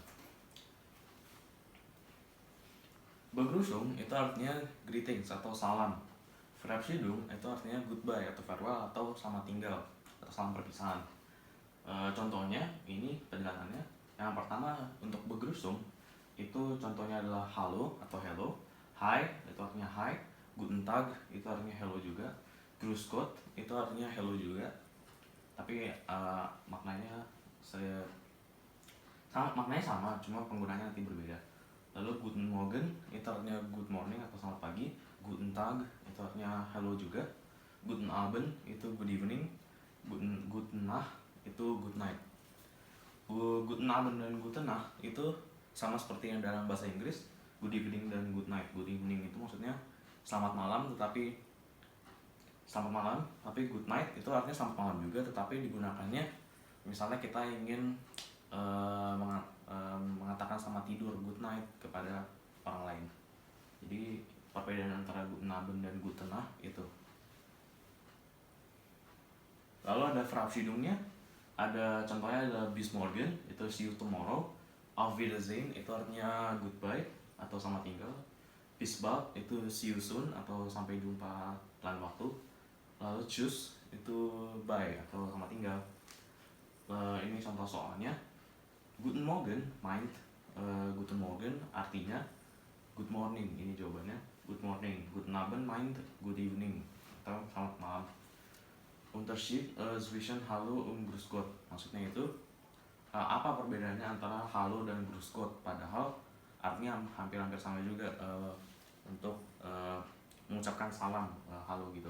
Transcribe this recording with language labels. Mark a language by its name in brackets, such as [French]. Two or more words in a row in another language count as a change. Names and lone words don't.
[Indonesian] Begrüßung itu artinya greetings atau salam. Verabschiedung itu artinya goodbye atau farewell atau selamat tinggal atau salam perpisahan. Contohnya ini penjelasannya. Yang pertama untuk Begrüßung itu contohnya adalah halo atau [English] hello, hi [Indonesian] itu artinya hi, [German] guten tag [Indonesian] itu artinya hello juga, [German] grüß Gott [Indonesian] itu artinya hello juga. Tapi maknanya sama, cuma penggunaannya nanti berbeda. Lalu [German] guten Morgen [Indonesian] itu artinya [English] good morning [Indonesian] atau selamat pagi, [German] guten tag [Indonesian] itu artinya hello juga, [German] guten Abend [Indonesian] itu [English] good evening, [German] guten Nacht [Indonesian] itu [English] good night. [German] Guten Abend [Indonesian] dan [German] guten Nacht [Indonesian] itu sama seperti yang dalam bahasa Inggris, [English] good evening dan good night. Good evening [Indonesian] itu maksudnya selamat malam, tetapi [English] good night [Indonesian] itu artinya selamat malam juga, tetapi digunakannya misalnya kita ingin mengatakan selamat tidur, [English] good night, [Indonesian] kepada orang lain. Jadi perbedaan antara [German] guten Abend [Indonesian] dan [German] guten Nacht [Indonesian] itu. Lalu ada Verabschiedungnya, ada contohnya ada [German] bis morgen [Indonesian] itu [English] see you tomorrow, [German] auf Wiedersehen [Indonesian] itu artinya goodbye atau selamat tinggal, [German] bis bald [Indonesian] itu [English] see you soon [Indonesian] atau sampai jumpa lain waktu, lalu tschüss itu bye atau selamat tinggal. Ini contoh soalnya. [German] Guten Morgen guten Morgen artinya [English] good morning, [Indonesian] ini jawabannya [English] good morning. [German] Guten Abend meint [English] good evening [Indonesian] atau selamat malam. [German] Unterschied zwischen Hallo und Grüß Gott, [Indonesian] maksudnya itu apa perbedaannya antara halo dan [German] Grüß Gott, [Indonesian] padahal artinya hampir-hampir sama juga untuk mengucapkan salam, halo gitu.